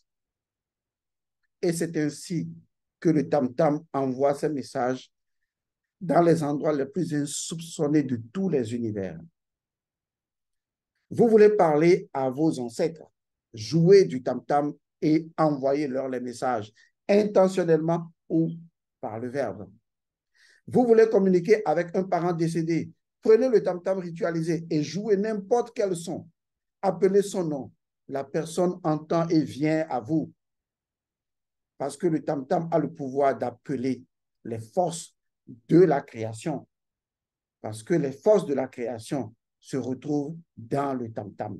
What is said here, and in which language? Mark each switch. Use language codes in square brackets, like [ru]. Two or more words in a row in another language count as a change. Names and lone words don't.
[fr] Et c'est ainsi que le tam-tam envoie ses messages dans les endroits les plus insoupçonnés de tous les univers. Vous voulez parler à vos ancêtres, jouer du tam-tam et envoyer leur les messages intentionnellement ou par le verbe. Vous voulez communiquer avec un parent décédé, prenez le tam-tam ritualisé et jouez n'importe quel son. Appelez son nom. La personne entend et vient à vous. Parce que le tam-tam a le pouvoir d'appeler les forces de la création. Parce que les forces de la création se retrouvent dans le tam-tam.